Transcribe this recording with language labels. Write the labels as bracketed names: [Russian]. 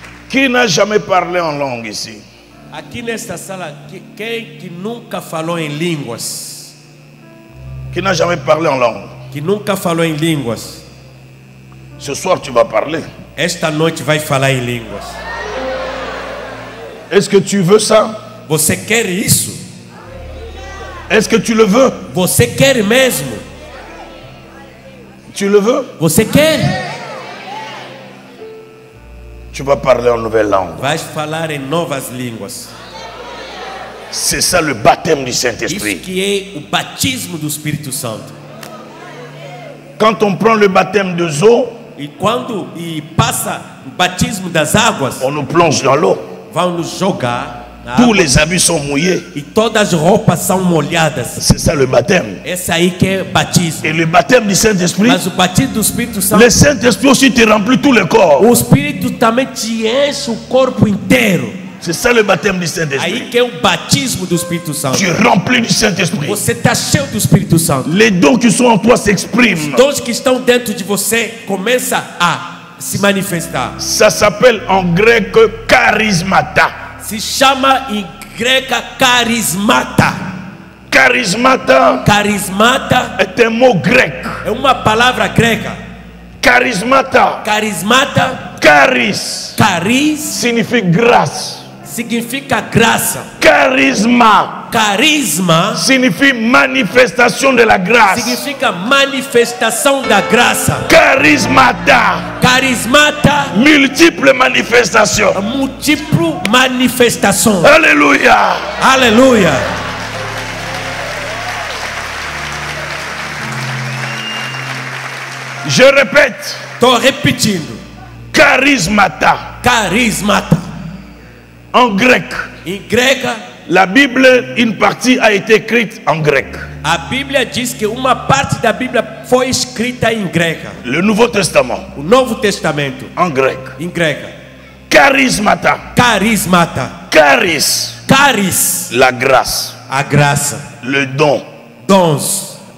[French] Qui n'a jamais parlé en langue ici? [Portuguese] Aqui nesta sala, quem que nunca falou em línguas? [French] Qui n'a jamais parlé en langue? [Portuguese] Que nunca falou em línguas? [French] Ce soir, tu vas parler. [Portuguese] Esta noite vai falar em línguas. [French] Est-ce que tu veux ça? [Portuguese] Você quer isso? [French] Est-ce que tu le veux? [Portuguese] Você quer mesmo? [French] Tu le veux? [Portuguese] Você quer? [French] Tu vas parler en nouvelle langue. [Portuguese] Vai falar em novas línguas. [French] C'est ça le baptême du [Portuguese] Isso [French] Saint-Esprit. [Portuguese] que é o batismo do Espírito Santo. [French] Quand on prend le baptême de eau, [Portuguese] E quando passa o batismo das águas, [French] on nous plonge dans l'eau. [Portuguese] vão nos jogar na [French] Tous [Portuguese] água, [French] les habits sont mouillés. [Portuguese] e todas as roupas são molhadas. [French] C'est ça le baptême. [Portuguese] Essa aí que é batismo. [French] Et le baptême du Saint-Esprit, [Portuguese] Mas o batismo do Espírito Santo, [French] le Saint-Esprit aussi te remplit tout le corps. [Portuguese] o Espírito também te enche o corpo inteiro. [French] C'est ça le baptême du [Portuguese] Aí [French] Saint-Esprit. [Portuguese] que é o batismo do Espírito Santo. [French] Tu es rempli du Saint-Esprit. [Portuguese] Você está cheio do Espírito Santo. [French] Les dons qui sont en toi s'expriment. [Portuguese] Todos que estão dentro de você começam a se manifestar. [French] Ça s'appelle en grec charismata. [Portuguese] Se chama em grega carismata. [French] Charismata [Portuguese] Carismata [French] est un mot grec. [Portuguese] é uma palavra grega. [French] Charismata. [Portuguese] Carismata, [French] Charis [Portuguese] cariz, [French] signifie grâce. [Portuguese] significa graça. [French] Charisma [Portuguese] Carisma [French] signifie manifestation de la grâce. [Portuguese] significa manifestação da graça. [French] Charismata, [Portuguese] Carismata, [French] multiples manifestations. [Portuguese] múltiplo manifestação. [French] Alléluia. [Portuguese] Aleluia. [French] Je répète, [Portuguese] Estou repetindo. [French] charismata. [Portuguese] Carismata. [French] En grec, [Portuguese] Em grega, [French] la Bible, une partie a été écrite en grec. [Portuguese] a Bíblia diz que uma parte da Bíblia foi escrita em grega. [French] Le Nouveau Testament, [Portuguese] O Novo Testamento, [French] en grec. [Portuguese] em grega. [French] Charismata. [Portuguese] Carismata. [French] Charis, [Portuguese] Caris, [French] la grâce, [Portuguese] a graça. [French] le don. [Portuguese] Dons.